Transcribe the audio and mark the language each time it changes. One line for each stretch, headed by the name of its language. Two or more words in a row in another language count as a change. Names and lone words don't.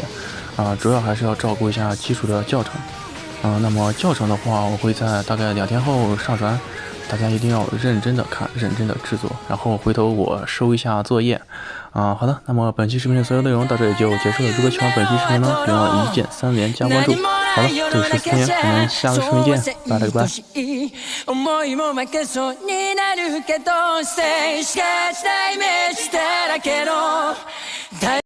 Chinese: 主要还是要照顾一下基础的教程。那么教程的话，我会在大概2天后上传，大家一定要认真的看，认真的制作，然后回头我收一下作业。好的，那么本期视频的所有内容到这里就结束了。如果喜欢本期视频呢，别忘了1键3连加关注。好了，这里是司东岩，我们下个视频见，拜了个拜。
Japanese: 思いも負けそうになるけど静止化したイメージだらけの